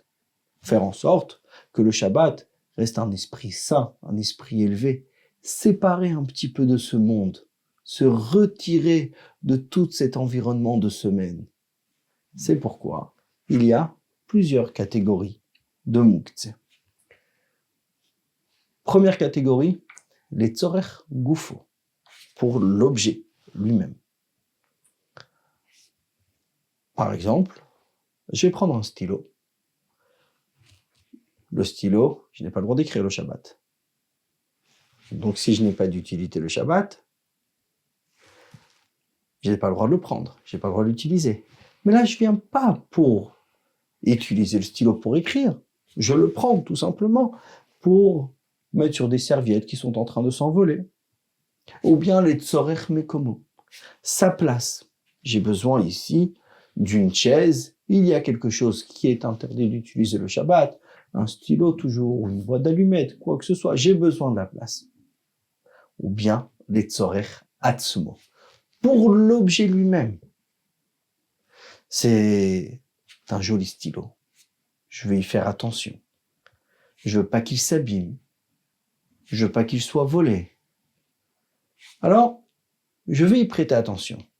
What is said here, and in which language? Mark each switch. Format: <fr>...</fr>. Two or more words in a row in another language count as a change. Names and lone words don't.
<fr>Faire en sorte que le Shabbat reste un esprit saint, un esprit élevé, séparé un petit peu de ce monde, se retirer de tout cet environnement de semaine. C'est pourquoi il y a plusieurs catégories de mouktsé. Première catégorie, les</fr> <he>צורך גופו,</he> <fr>pour l'objet lui-même. Par exemple, je vais prendre un stylo. Le stylo, je n'ai pas le droit d'écrire le Shabbat. Donc si je n'ai pas d'utilité le Shabbat, je n'ai pas le droit de le prendre, je n'ai pas le droit de l'utiliser. Mais là, je ne viens pas pour utiliser le stylo pour écrire. Je le prends tout simplement pour mettre sur des serviettes qui sont en train de s'envoler. Ou bien les</fr> <he>צורך מקומו.</he> <fr>Sa place. J'ai besoin ici d'une chaise. Il y a quelque chose qui est interdit d'utiliser le Shabbat. Un stylo toujours, ou une boîte d'allumettes, quoi que ce soit. J'ai besoin de la place. Ou bien les</fr> <he>צורך עצמו.</he> <fr>Pour l'objet lui-même. C'est un joli stylo. Je vais y faire attention. Je veux pas qu'il s'abîme. Je veux pas qu'il soit volé. Alors, je vais y prêter attention.</fr>